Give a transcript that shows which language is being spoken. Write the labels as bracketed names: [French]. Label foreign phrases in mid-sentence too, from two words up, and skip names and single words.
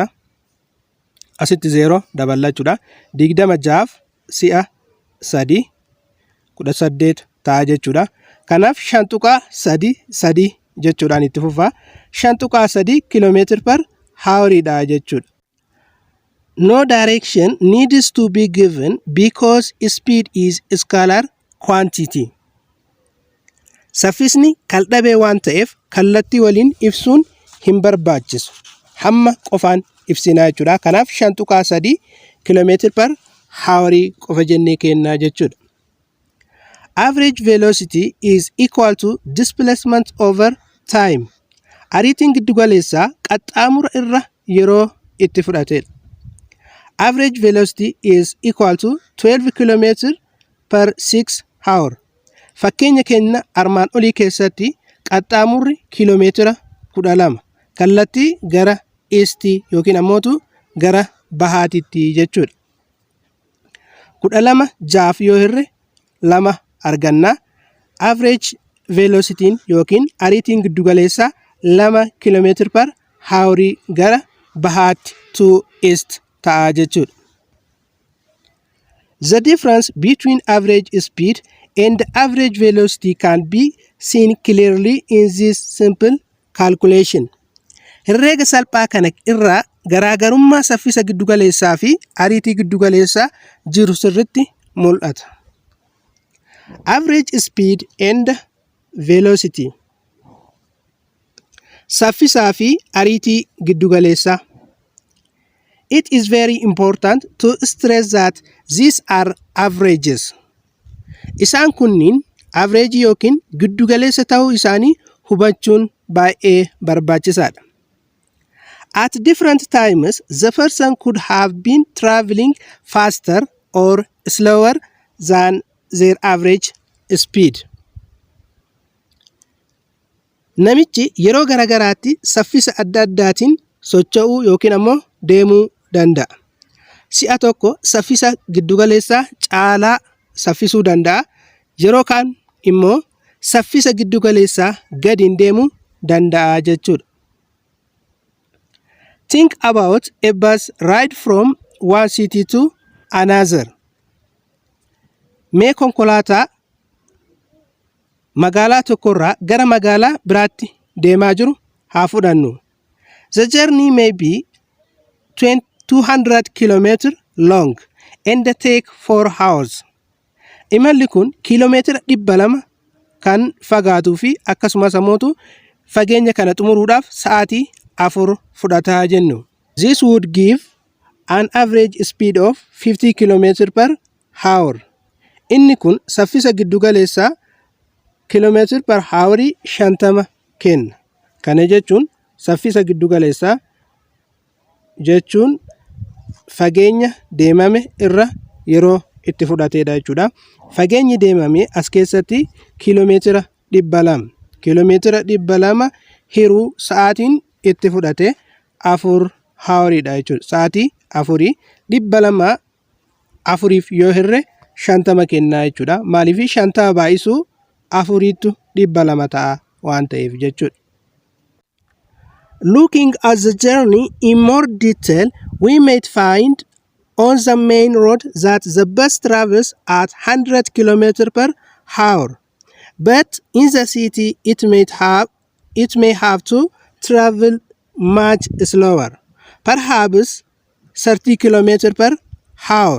[Oromo] Asitti 0 dabalachuudha. 26 si'a 3 18 ta'a jechuudha. Kanaaf 5 tuqaa 3 3 jechuudhaan itti fufa. 5 tuqaa 3 kiiloomeetira [English] per hour [Oromo] jechuudha. [English] No direction needs to be given because speed is a scalar quantity. [Oromo] Saffisni kal-dhabee waan ta'eef kallattii waliin ibsuun hin barbaachisu. Hamma qofaan ibsinaa jechuudha. Kanaaf 5 tuqaa 3 kiiloomeetira [English] per hour [Oromo] qofa jennee kennaa jechuudha. [English] Average velocity is equal to displacement over time. [Oromo] Ariitiin giddugaleessaa qaxxaamura irra yeroo itti fudhatedha. [English] Average velocity is equal to 12 km per 6 hour. [Oromo] Fakkeenya keenya armaan olii keessatti qaxxaamurri kiiloomeetira 12 kallattii gara eestii yookiin ammootu gara bahaatitti jechuudha. 12 6 yoo hirre 2 arganna. [English] Average velocity [Oromo] yookiin ariitiin giddugaleessaa 2 [English] km per hour [Oromo] gara bahaatti [English] to east [Oromo] ta'a jechuudha. [English] The difference between average speed and average velocity can be seen clearly in this simple calculation. [Oromo] Herreega salphaa kana irraa garaagarummaa saffisa giddugaleessaa fi ariitii giddugaleessaa jiru sirriitti mul'ata. [English] Average speed and velocity. [Oromo] Saffisaa fi ariitii giddugaleessaa. [English] It is very important to stress that these are averages. [Oromo] Isaan kunniin average yookiin giddugaleessa ta'uu isaanii hubachuun baay'ee barbaachisaadha. [English] At different times, the person could have been traveling faster or slower than their average speed. [Oromo] Namichi yeroo garagaraatti saffisa adda addaatiin socho'uu yookiin ammoo deemuu danda'a. Si'a tokko saffisa giddugaleessaa caalaa saffisuu danda'a. Yeroo kaan immoo saffisa giddugaleessaa gadiin deemuu danda'a jechuudha. [English] Think about a bus ride from one city to another. [Oromo] Mee konkolaataa magaalaa tokkorraa gara magaalaa biraatti deemaa jiru haa fudhannu. [English] The journey may be 200 km long and take 4 hours. [Oromo] Imalli kun kiiloomeetira 200 kan fagaatuu fi akkasumas ammoo fageenya kana xumuruudhaaf sa'aatii 4 fudhataa jennu. [English] This would give an average speed of 50 km per hour. [Oromo] Inni kun saffisa giddugaleessaa kiiloomeetira [English] per hour [Oromo] 50 kenna. Kana jechuun saffisa giddugaleessaa jechuun fageenya deemame irra yeroo itti fudhateedha jechuudha. Fageenyi deemame as keessatti kiiloomeetira 200. Kiiloomeetira 200 hiruu sa'aatiin itti fudhate 4 hawriidha jechuudha. Sa'aatii 4 200 afuriif yoo hirre 50 kennaa jechuudha. Maaliif 50 baay'isuu 4tti 200 ta'a waan ta'eef jechuudha. [English] Looking at the journey in more detail, we might find on the main road that the bus travels at 100 km per hour. But in the city, it may have to travel much slower, perhaps 30 km per hour.